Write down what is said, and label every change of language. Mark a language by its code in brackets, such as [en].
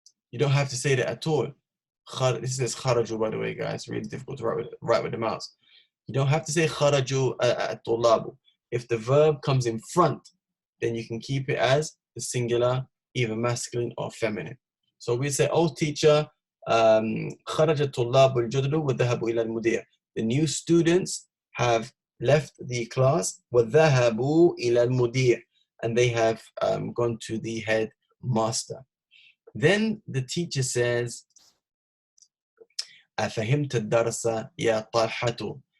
[en] You don't have to say that at all. This is kharaju, by the way, guys. It's really difficult to write with the mouse. You don't have to say [ar] kharaju at-tullabu. [en] If the verb comes in front, then you can keep it as the singular, either masculine or feminine. So we say, oh teacher, [ar] خرج الطلاب الجدد وذهبوا إلى المدير. [en] The new students have left the class [ar] وذهبوا إلى المدير, [en] and they have gone to the head master. Then the teacher says, [ar] أفهمت الدرس يا طلحة.